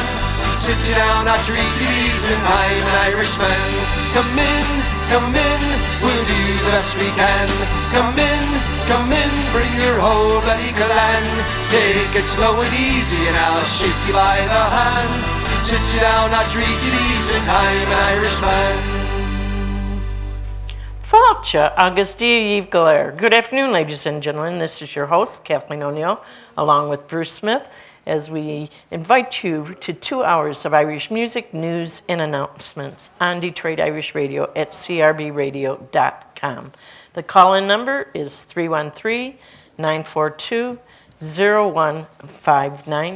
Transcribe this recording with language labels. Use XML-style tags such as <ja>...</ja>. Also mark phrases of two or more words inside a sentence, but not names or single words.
<en>Sit you down at your eaties and I'm an Irishman. Come in, we'll do the best we can. Come in, bring your whole bloody clan. Take it slow and easy and I'll shake you by the hand. Sit you down at your eaties and I'm an Irishman.</en> <ga>Fáilte agus</ga> <en>𝐿𝐸 Good afternoon, ladies and gentlemen. This is your host, Kathleen O'Neill, along with Bruce Smith, as we invite you to 2 hours of Irish music, news, and announcements on Detroit Irish Radio at crbradio.com. The call-in number is 313-942-0159.</en>